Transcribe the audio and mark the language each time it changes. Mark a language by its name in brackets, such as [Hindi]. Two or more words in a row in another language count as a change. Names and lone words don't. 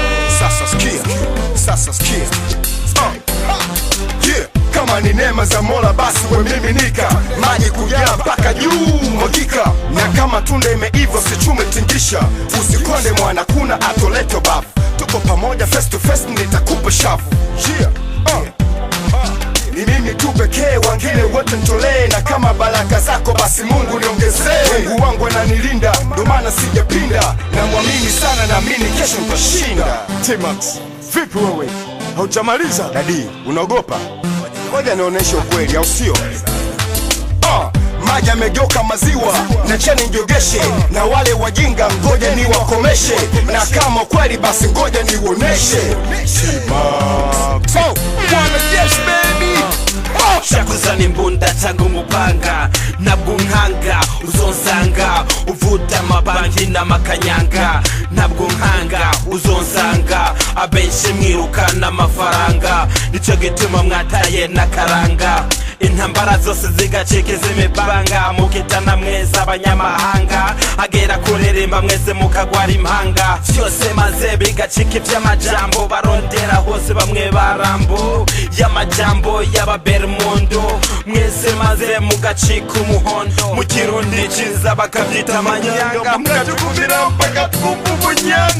[Swahili] Sasa skia yeah. Kama ni neema za Mola basi wemiminika, maji kujaa mpaka juu mwagika. Na kama tunda imeiva usichume tingisha, usikonde mwana kuna atoleto bafu. Tuko pamoja [English] face to face [Swahili] nitakupa shavu Ni mimi tu pekee, wengine wote nitolee. Na kama baraka zako basi Mungu niongezee. Mungu wangu ananilinda ndo maana sijapinda, na muamini sana naamini kesho nitashinda. T-Max, vipi wewe? Haujamaliza? Dadi, unaogopa? Ngoja nionyeshe ukweli au sio? Maji yamegeuka maziwa, na cheni njogeshe. Na wale wajinga ngoja ni wakomeshe, na kama kweli basi ngoja niuoneshe. [English] T-Max, yes baby. [Rundi] cyangwa umupanga ntabwo nkanga uzonsanga uvuta amabanki n'amakanyanga ntabwo nkanga uzonsanga abenshi mwirukana amafaranga nicyo gituma mwataye n'akaranga intambara zose zigacika iz'imipanga mukitana mwese abanyamahanga agera kureremba mwese mukagwara impanga byose maze bigacika iby'amajambo barondera hose bamwe barambo y'amajambo y'ababermundo mwese maze mugacika umuhondo mu kirundi ciza bakabyita amanyanga mukajukumira mpaka twumva ubunyanga